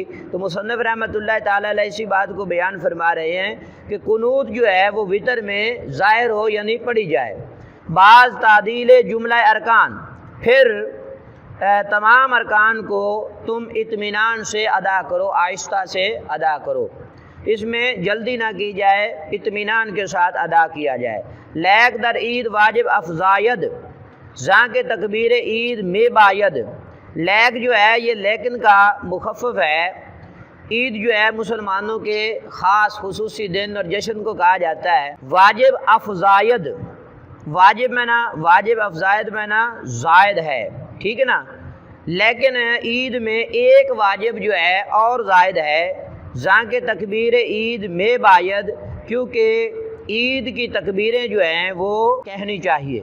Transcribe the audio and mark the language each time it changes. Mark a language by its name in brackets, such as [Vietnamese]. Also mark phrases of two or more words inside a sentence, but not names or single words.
[Urdu] تو مصنف رحمۃ اللہ تعالیٰ علیہ اسی بات کو بیان فرما رہے ہیں کہ قنوت جو ہے وہ وطر میں ظاہر ہو یعنی پڑھی جائے۔ [Persian] بعض تعدیل جملہ ارکان، [Urdu] پھر تمام ارکان کو تم اطمینان سے ادا کرو، آہستہ سے ادا کرو، اس میں جلدی نہ کی جائے، اطمینان کے ساتھ ادا کیا جائے۔ [Persian] لیک در عید واجب افزاید، زاں کے تکبیر عید میں باید، [Urdu] لیک جو ہے یہ لیکن کا مخفف ہے، عید جو ہے مسلمانوں کے خاص خصوصی دن اور جشن کو کہا جاتا ہے۔ [Persian] واجب افزاید، [Urdu] واجب میں نہ واجب افزاید میں نہ زائد ہے، ٹھیک ہے نا، لیکن عید میں ایک واجب جو ہے اور زائد ہے، [Persian] زاں کے تکبیر عید میں باید، [Urdu] کیونکہ عید کی تکبیریں جو ہیں وہ کہنی چاہیے۔